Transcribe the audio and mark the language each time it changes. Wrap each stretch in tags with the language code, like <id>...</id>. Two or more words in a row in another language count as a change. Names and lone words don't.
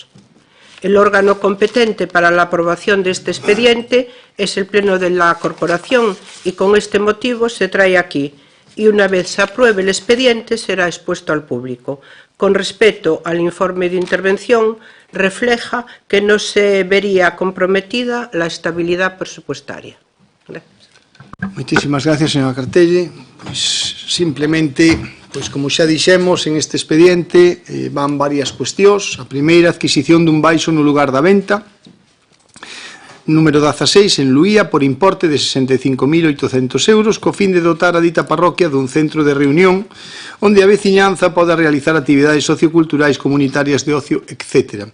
<es>El órgano competente para la aprobación de este expediente es el Pleno de la Corporación y con este motivo se trae aquí, y una vez se apruebe el expediente será expuesto al público. Con respecto al informe de intervención, refleja que no se vería comprometida la estabilidad presupuestaria. Gracias.</es> <gl>Moitísimas gracias, señora Cartelle. Simplemente, como xa dixemos, en este expediente van varias cuestións. A primeira, adquisición dun baixo no lugar da venta, número 16, en Luía, por importe de 65.800 euros, co fin de dotar a dita parroquia dun centro de reunión onde a veciñanza poda realizar actividades socioculturais, comunitarias, de ocio, etc.</gl>